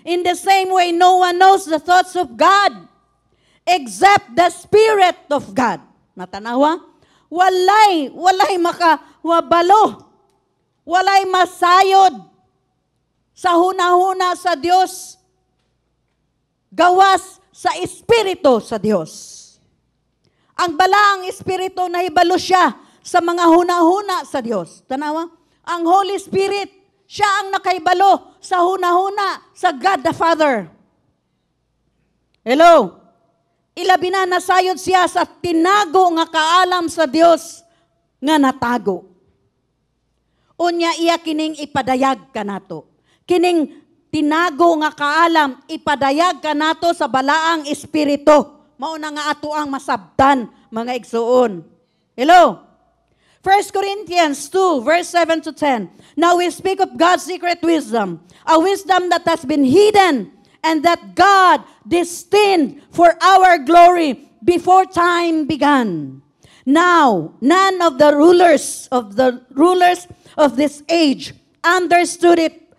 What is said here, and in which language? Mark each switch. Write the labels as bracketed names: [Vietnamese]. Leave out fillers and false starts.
[English] In the same way, no one knows the thoughts of God, except the Spirit of God. [Cebuano] Natanawa? Walay makawabalo. Walay masayod sa hunahuna sa Dios. Gawas sa Espiritu sa Dios. Ang balaang Espiritu nahibalo siya sa mga hunahuna sa Dios. Tanawa? Ang Holy Spirit, siya ang nakaibalo sa hunahuna sa God the Father. Hello? Ilabi na nasayod siya sa tinago nga kaalam sa Dios nga natago. Unya iya kining ipadayag kanato. Kining tinago nga kaalam, ipadayag ka nato sa balaang Espiritu. Mao na nga ato ang masabtan, mga igsuon. [English] Hello? 1 Corinthians 2, verse 7 to 10. Now we speak of God's secret wisdom, a wisdom that has been hidden, and that God destined for our glory before time began. Now, none of the rulers of this age understood it.